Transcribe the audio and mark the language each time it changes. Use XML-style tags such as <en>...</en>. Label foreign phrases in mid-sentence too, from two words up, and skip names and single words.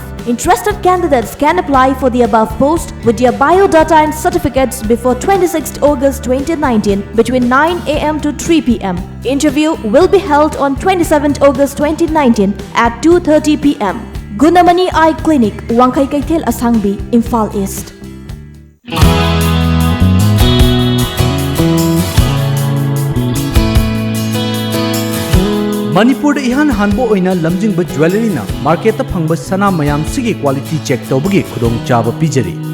<en>Interested candidates can apply for the above post with their biodata and certificates before 26th August 2019 between 9 am to 3 pm. Interview will be held on 27th August 2019 at 2:30 pm. Gunamani Eye Clinic, Wangkai Kaithel Asangbi, Imphal East.</en> <mni>Manipur ihan hanbo oina lamjingba jewelry na market ta phangba sana mayam sigi</mni> <en>quality check</en> <mni>tawbagi khudong chaba pijari.</mni>